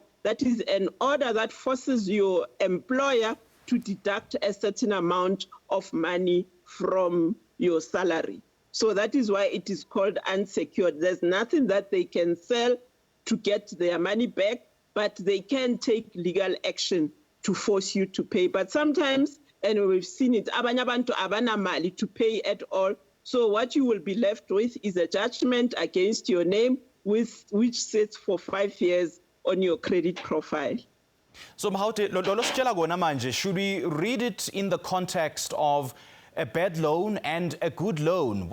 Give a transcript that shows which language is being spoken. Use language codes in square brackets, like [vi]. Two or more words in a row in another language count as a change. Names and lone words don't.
[en] That is an order that forces your employer to deduct a certain amount of money from your salary. So that is why it is called unsecured. There's nothing that they can sell to get their money back, but they can take legal action to force you to pay. But sometimes, and we've seen it, [nd] abanye abantu abana mali [en] to pay at all. So what you will be left with is a judgment against your name, which sits for 5 years on your credit profile. So Mahauti, should we read it in the context of a bad loan and a good loan?